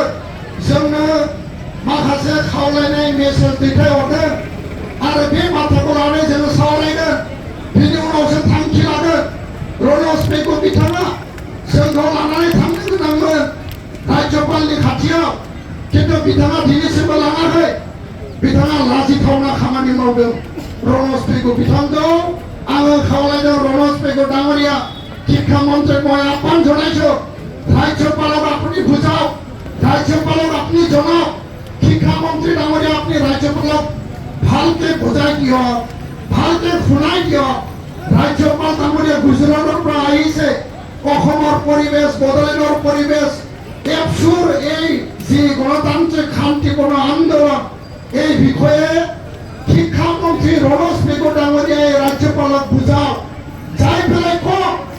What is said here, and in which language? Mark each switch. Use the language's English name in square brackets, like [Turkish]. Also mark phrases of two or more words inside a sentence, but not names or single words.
[Bodo] जोंनो माखासे खावलायनाय मेसेज दैथायहरदों आरो बे बाथ्राखौ लानानै जोङो सावरायगोन बिनि उनावसो थांखि लागोन रनज पेगु बिथाङा जोंखौ लानानै थांनो गोनांमोन राज्यपालनि खाथियाव खिन्थु बिथाङा दिनैसिमबो लाङाखै बिथाङा लाजिथावना खामानि मावदों रनज पेगु बिथांखौ आङो खावलायदों [Assamese] रनज पेगु डाঙৰীया শিক্ষা মন্ত্ৰীক মই আহ্বান জনাইছো राज्यपालक আপুনি বুজাওক राज्यपालक আপুনি জনাওক শিক্ষামন্ত্ৰী ডাঙৰীয়া আপুনি ৰাজ্যপালক ভালকে বুজাই দিয়ক ভালকে শুনাই দিয়ক ৰাজ্যপাল ডাঙৰীয়া গুজৰাটৰ পৰা আহিছে অসমৰ পৰিৱেশ বদলাবৰ পৰিৱেশ এপছুৰ এই যি গণতান্ত্ৰিক শান্তিপূৰ্ণ আন্দোলন এই বিষয়ে শিক্ষামন্ত্ৰী ৰনজ পেগু ডাঙৰীয়াই ৰাজ্যপালক বুজাওক যাই পেলাই কওক